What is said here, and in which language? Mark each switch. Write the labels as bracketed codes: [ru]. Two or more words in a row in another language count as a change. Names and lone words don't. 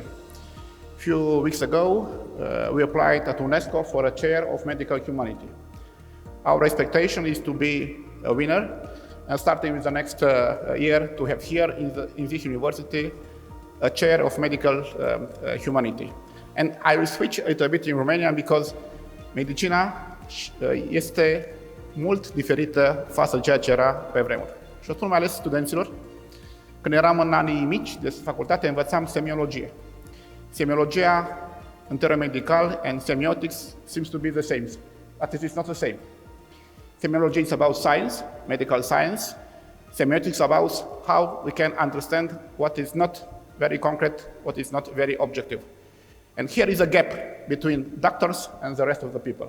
[en] A few weeks ago, we applied at UNESCO for a chair of Medical Humanities. Our expectation is to be a winner, and starting with the next year, to have here in this university a chair of Medical Humanities. And I will switch a little bit in Romanian because [ro] medicina este mult diferită față de ceea ce era pe vremuri. Și o spun mai ales studenților, când eram în anii mici de facultate, învățam semiologie. Semiologia în termen medical [en] and semiotics seems to be the same, but it is not the same. Semiology is about science, medical science. Semiotics about how we can understand what is not very concrete, what is not very objective. And here is a gap between doctors and the rest of the people.